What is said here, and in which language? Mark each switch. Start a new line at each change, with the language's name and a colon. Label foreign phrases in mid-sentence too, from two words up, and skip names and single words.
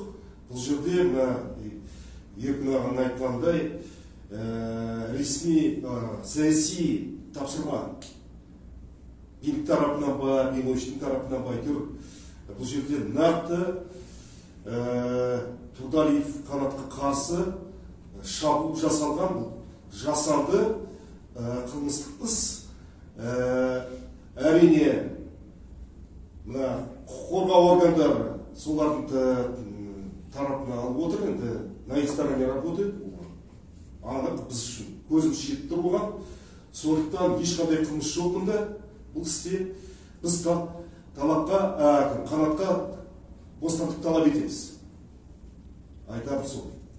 Kazakh: Бұл жерде Еркін ағаның айтқандай ресми саяси тапсырма билік тарапынан ба, Беловичтің тарапынан ба әйтеуір бұл жерде нақты Тұрдалиев Қанатқа қарсы шабуыл жасалған жасанды қылмыстық іс. Әрине құқық қорғау органдары солардың тарапына алып отыр.
Russian: Енді на их стороне работает.
Kazakh: Анық біз үшін көзіміз жетіп тұр болған. Сондықтан ешқандай қылмыс жоқ мұнда. Бұл істе біз Қанатқа бостандық талап етеміз. Айтарым сол.